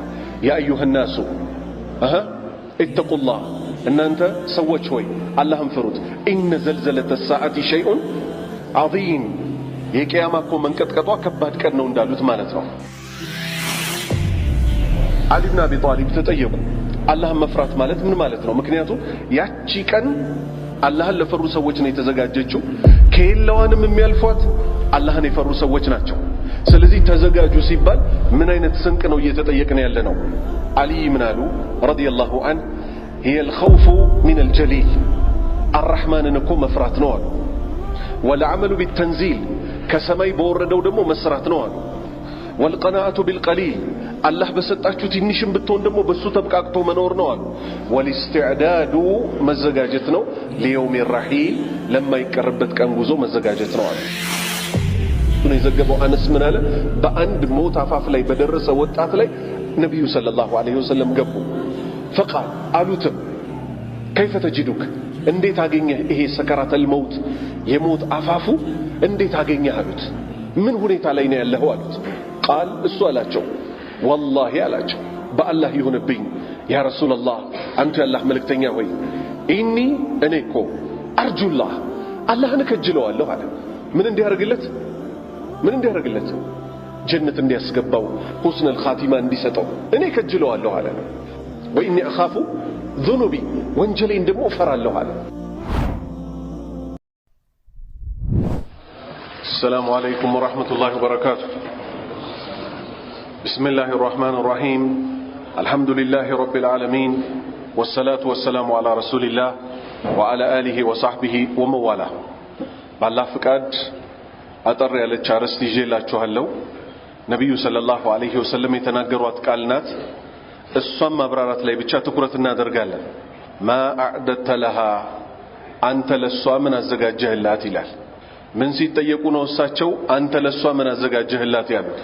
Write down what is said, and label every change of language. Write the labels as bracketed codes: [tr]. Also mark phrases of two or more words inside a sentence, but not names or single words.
[ar] يا أيها الناس اتقوا الله [am] እናንተ ሰዎች ሆይ አላህን ፍሩት። [ar] إن زلزلة الساعة شيء عظيم [am] የቂያማ እኮ መንቀጥቀጧ ከባድ ቀን ነው እንዳሉት ማለት ነው። አሊ ብን አቢ ጣሊብ ተጠየቁ አላህን መፍራት ማለት ምን ማለት ነው? ምክንያቱም ያቺ ቀን አላህን ለፈሩ ሰዎች ነው የተዘጋጀችው። ከየለዋንም የሚያልፏት አላህን የፈሩ ሰዎች ናቸው። ስለዚህ ተዘጋጁ ሲባል ምን አይነት ስንቅ ነው እየተጠየቅን ያለ ነው? አሊ ምን አሉ [ar] رضي الله عنه هي الخوف من الجليل الرحمن [am] እኮ መፍራት ነው አሉ። [ar] والعمل بالتنزيل [am] ከሰማይ በወረደው ደግሞ መስራት ነው አሉ። [ar] والقناعة بالقليل [am] አላህ በሰጣችሁ ትንሽም ብትሆን ደግሞ በሱ ተብቃቅቶ መኖር ነው አሉ። والاستعداد መዘጋጀት ነው [ar] ليوم الرحيل [am] ለማይቀርበት ቀን ጉዞ መዘጋጀት ነው አሉ። ነው የዘገበው አነስ ምን አለ? በአንድ ሞት አፋፍ ላይ በደረሰ ወጣት ላይ ነብዩ [ar] صلى الله عليه وسلم [am] ገቡ። فقال አሉትም [ar] كيف تجدك [am] እንዴት አገኘህ ይሄ [ar] سكرات الموت [am] የሞት አፋፉ እንዴት አገኘህ አሉት። ምን ሁኔታ ላይ ነው ያለኸው አሉት። ቃል እሱ አላቸው ወላሂ አላቸው በአላህ ይሁንብኝ [ar] يا رسول الله [am] አንተ ያላህ መልእክተኛ ሆይ እኔ እኮ አርጁላህ አላህን ከጅለዋለሁ አለ። ምን እንዲያደርግለት ጀነት እንዲያስገባው [ar] حسن الخاتمة [am] እንዲሰጠው እኔ ከጅለዋለሁ አለ። [ar] وإني أخاف ذنوبي [am] ወንጀሌን ደግሞ እፈራለሁ አለ። [ar] السلام عليكم ورحمة الله وبركاته. بسم الله الرحمن الرحيم. الحمد لله رب العالمين والصلاة والسلام على رسول الله وعلى آله وصحبه ومن والاه. بالله فقد أطر [am] ያለች አርዕስት ይዤላችኋለሁ። ነብዩ [ar] صلى الله عليه وسلم [am] የተናገሯት ቃል ናት። እሷም ማብራራት ላይ ብቻ ትኩረት እናደርጋለን። [ar] ما أعددت لها [am] አንተ ለሷ ምን አዘጋጀህላት ይላል። ምን ሲጠየቁ ነው እሳቸው አንተ ለሷ ምን አዘጋጀህላት ያሉት?